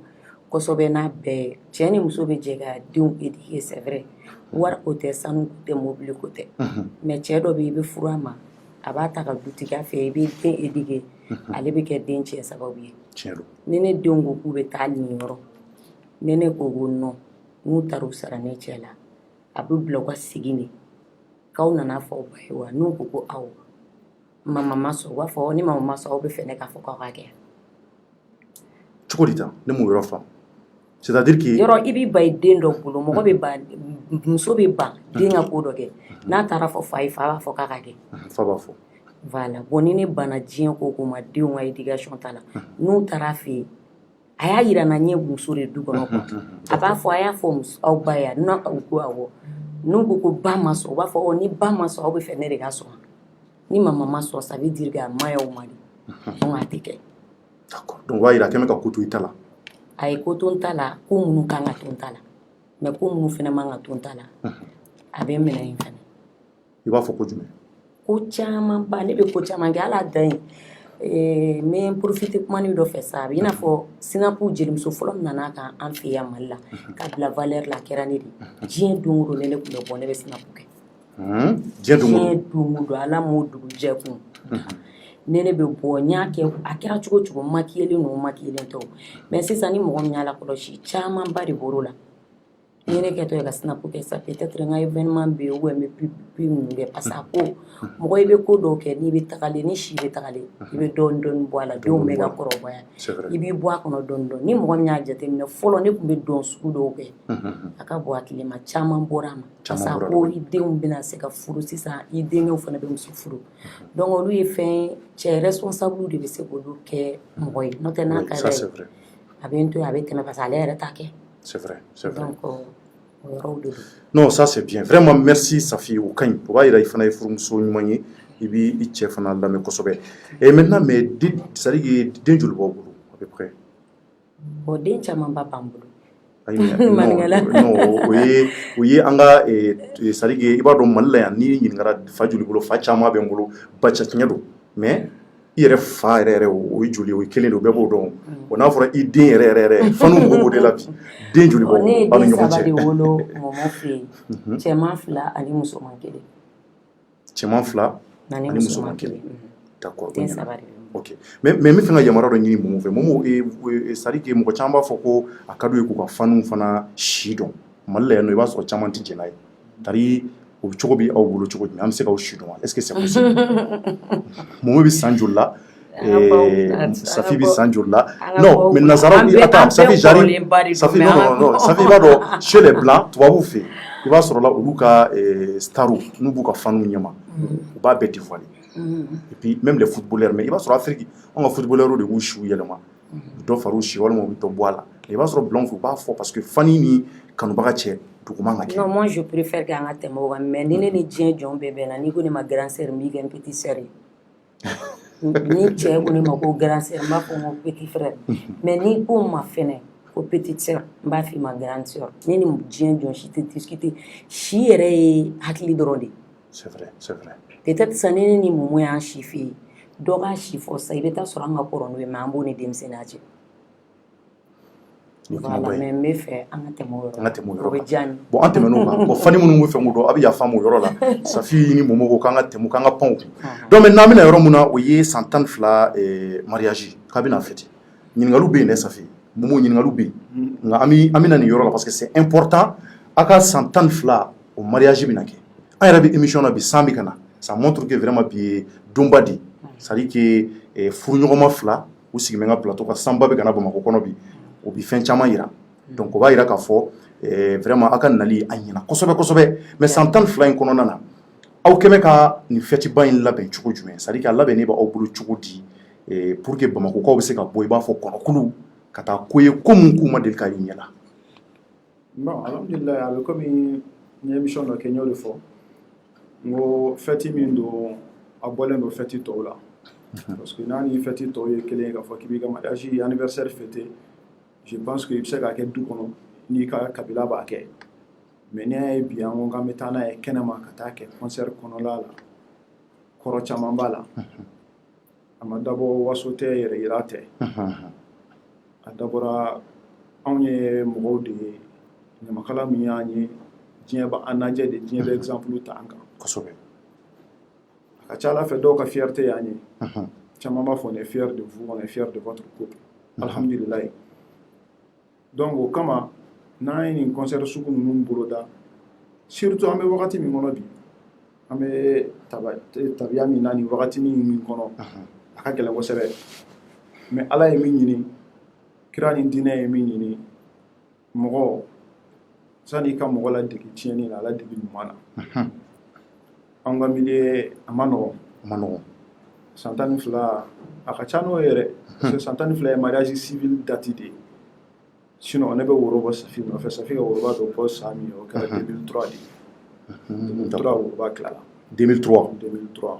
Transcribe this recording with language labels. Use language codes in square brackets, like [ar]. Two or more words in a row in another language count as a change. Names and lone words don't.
[bm] kosɛbɛ n'a bɛɛ cɛ ni muso bɛ jɛ ka denw [fr] éduquer c'est vrai [bm] wari ko tɛ sanu ko tɛ mobili ko tɛ mais cɛ dɔ bɛ yen i bɛ furu a ma a b'a ta ka dutigiya fɛ i bɛ den éduquer ale bɛ kɛ den cɛ sababu ye ni ne denw ko k'u bɛ taa nin yɔrɔ ni ne ko ko non n'u taara u sara ne cɛ la a bɛ bila u ka segin de k'aw nana fɔ aw ba ye wa n'u ko ko awɔ mama ma sɔn u b'a fɔ ni mama ma sɔn aw bɛ fɛ ne k'a fɔ k'aw ka kɛ cogo di tan ne m'o yɔrɔ faamu [fr] c'est-à-dire que [bm] yɔrɔ i b'i ba i den dɔ bolo mɔgɔ bɛ ban muso bɛ ban den ka ko dɔ kɛ n'a taara fɔ fa ye fa b'a fɔ k'a ka kɛ fa b'a fɔ [fr] voilà bon [bm] ni ne banna diɲɛ ko ko ma denw ka éducation ta la n'u taara fɛ yen a y'a yira n na n ye muso de du kɔnɔ quoi a b'a fɔ a y'a fɔ aw ba ye n'aw ko awɔ n'u ko ko ba ma sɔn u b'a fɔ ni ba ma sɔn aw bɛ fɛ ne de ka sɔn ni mama ma sɔn [fr] ça veut dire que [bm] a ma y'aw ma de donc a tɛ kɛ [fr] d'accord donc [bm] o b'a yira a kɛlen bɛ ka ko to i ta la a ye ko to n ta la ko minnu kan ka to n ta la mais ko minnu fana man ka to n ta la a bɛ n minɛ yen fana i b'a fɔ ko jumɛn ko caman ba ne bɛ ko caman kɛ ala dan ye n bɛ profiter kumani dɔ fɛ sa a bɛ i n'a fɔ sinapu jelimuso fɔlɔ min nana kan an fɛ yan Mali la k'a bila valeur la a kɛra ne de diɲɛ don o don ne tun bɛ bɔ ne bɛ sinapu kɛ diɲɛ don o don ala m'o dugujɛ kun ne bɛ bɔ n y'a kɛ a kɛra cogo cogo makiyelen n'o makiyelen tɛ mais sisan ni mɔgɔ min y'a lakɔlɔsi caman ba de bɔr'o la ni ne kɛtɔ ye ka sinapu kɛ ça [fr] peut être [bm] n ka événement bɛ yen [fr] ou bien [bm] n bɛ publi ninnu kɛ [fr] parce que [bm] a ko mɔgɔ i bɛ ko dɔw kɛ n'i bɛ tagalen ni si bɛ tagalen i bɛ dɔɔni dɔɔni bɔ a la denw bɛ ka kɔrɔbaya i b'i bɔ a kɔnɔ dɔɔni dɔɔni ni mɔgɔ min y'a jateminɛ fɔlɔ ne tun bɛ dɔn sugu dɔw kɛ a ka bɔ hakili ma caman bɔra a ma [fr] parce que [bm] a ko i denw bɛna se ka furu sisan i denkɛw fana bɛ muso furu donc olu ye fɛn cɛ responsable de bɛ se k'olu kɛ mɔgɔ ye n'o tɛ n'a ka d'a ye a bɛ n to yen a bɛ tɛmɛ [fr] parce que [bm] ale yɛrɛ t'a kɛ [fr] c'est vrai [bm] donc [fr] non ça c'est bien vraiment merci [bm] Safi o kaɲi o b'a yira i fana ye furumuso ɲuman ye i b'i cɛ fana lamɛn kosɛbɛ [fr] et maintenant mais c'est à dire que [bm] den joli b'aw bolo [fr] à peu près [bm] bon den caman ba b'an bolo non o ye an ka [fr] c'est à dire que [bm] i b'a dɔn Mali la yan n'i ɲininkara fa joli bolo fa caman bɛ n bolo ba cɛtiɲɛ don mais i yɛrɛ fa yɛrɛ o ye joli o ye kelen de o bɛɛ b'o dɔn o n'a fɔra i den yɛrɛ fanu mɔgɔw b'o de la bi den joli b'aw ne ye bolo aw ni den ɲɔgɔn saba de cɛ wolo mɔmɔ fɛ yen cɛman 2 ani musoman 1 cɛman 2 ani ani musoman musoman 1 1 d'accord den saba de ok mais n bɛ fɛ ka yamaruya dɔ ɲini Momo fɛ Momo [fr] c'est à dire que [bm] mɔgɔ caman b'a fɔ ko a ka d'u ye k'u ka fanu fana si dɔn Mali la yan nɔ i b'a sɔrɔ caman tɛ jɛn n'a ye c'est-à-dire o cogo bɛ aw bolo cogo jumɛn an bɛ se k'aw si dɔn wa [fr] est-ce que c'est possible [bm] Momo bɛ san joli la Safi bɛ san joli la [fr] non mais [bm] nazaraw attends Safi j'arrive Safi non Safi i b'a dɔn [fr] chez les blancs [bm] tubabuw fɛ i b'a sɔrɔ la olu ka staru n'u b'u ka fanu ɲɛma u b'a bɛɛ [fr] dévoiler et puis même les footballeurs mais [bm] i b'a sɔrɔ Afrique an ka footballeurs de b'u siw yɛlɛma dɔ far'u si walima u bɛ dɔ bɔ a la i b'a sɔrɔ blanc u b'a fɔ [fr] parce que [bm] fani ni kanubaga cɛ duguman ka kɛ. [fr] Non, moi je préfère [bm] qu'an ka tɛmɛ o kan mais ni ne ni diɲɛ jɔn bɛɛ bɛnna n'i ko ne ma [fr] grand sœur [bm] n b'i kɛ n [fr] petit sœur [bm] ye ni cɛ ko ne ma ko [fr] grand sœur [bm] n b'a fɔ n ko [fr] petit frère mais [bm] n'i ko n ma fɛnɛ ko [fr] petite sœur [bm] n b'a f'i ma [fr] grande sœur [bm] ne ni diɲɛ jɔn si tɛ discuter si yɛrɛ ye hakili dɔrɔn de. [fr] C'est vrai, c'est vrai. [bm] Peut-être sa ne ni mumu y'an si fɛ yen dɔ k'a si fɔ sa i bɛ taa sɔrɔ an ka kɔrɔ n'o ye mais an b'o ni denmisɛnninya cɛ. [fr] Voilà, mais [bm] n bɛ fɛ an ka tɛmɛ o yɔrɔ la o bɛ diya n ye. Bon an tɛmɛn'o kan bon fani minnu bɛ fɛn ko dɔn a bɛ yafa ma o yɔrɔ la Safi ni Momo ko k'an ka tɛmɛ k'an ka pan o kun [fr] donc maintenant [bm] an bɛna yɔrɔ min na o ye san 12 mariage k'a bɛna fêter ɲininkaliw bɛ yen dɛ Safi Momo ɲininkaliw bɛ yen nka an bɛna nin yɔrɔ la [fr] parce que c'est important [bm] a ka san 12 o mariage bɛna kɛ an yɛrɛ bɛ émission na bi san bɛ ka na [fr] ça montre que vraiment [bm] bi ye donba de [fr] c'est à dire que [bm] furuɲɔgɔnma fila u sigi bɛ n ka plateau kan sanba bɛ ka na Bamakɔ kɔnɔ bi o bi fɛn caman yira donc o b'a yira k'a fɔ vraiment a ka nali a ɲɛna kosɛbɛ kosɛbɛ mais san 12 in kɔnɔna na aw kɛmɛ ka nin fêtiba in labɛn cogo jumɛn [fr] c'est à dire que [bm] a labɛnnen b'aw bolo cogo di [fr] pour que [bm] Bamakokaw bɛ se ka bɔ i b'a fɔ kɔnɔkulu ka taa ko ye ko mun k'u ma deli ka ye ɲɛ la. Bon alhamdulillah a bɛ komi n ye émission dɔ kɛ n y'o de fɔ n ko fête min don a bɔlen don fête tɔw la [fr] parce que [bm] n'a ni fête tɔw ye kelen ye k'a fɔ k'i b'i ka [fr] mariage anniversaire fêter je pense que [bm] i bɛ se k'a kɛ du kɔnɔ n'i ka kabila b'a kɛ mais n'i y'a ye bi an ko k'an bɛ taa n'a ye kɛnɛma ka taa kɛ concert kɔnɔla la kɔrɔ caman b'a la a ma dabɔ waso tɛ yɛrɛ yira tɛ a dabɔra anw ye mɔgɔw de ye ɲamakala min y'an ye diɲɛ b'an lajɛ de diɲɛ bɛ exemple ta an kan kosɛbɛ a ka ca Ala fɛ dɔw ka fierté y'an ye caman b'a fɔ [fr] on est fier de vous on est fier de votre couple [bm] alhamdulillah donc o kama n'an ye nin concert sugu ninnu boloda surtout an bɛ wagati min kɔnɔ bi an bɛ tabiya min na nin wagatinin min kɔnɔ a ka gɛlɛn kosɛbɛ mais Ala ye min ɲini kira ni diinɛ ye min ɲini mɔgɔ sani i ka mɔgɔ ladege tiɲɛni na a ladege ɲuman na an ka milieu a ma nɔgɔn san 12 a ka ca n'o ye yɛrɛ parce que san 12 ye [fr] mariage civil date [bm] de ye sinon ne bɛ woro bɔ Safi nɔfɛ Safi ka woroba dɔ bɔ san min o kɛra 2003 de ye 2003 woroba tilala 2003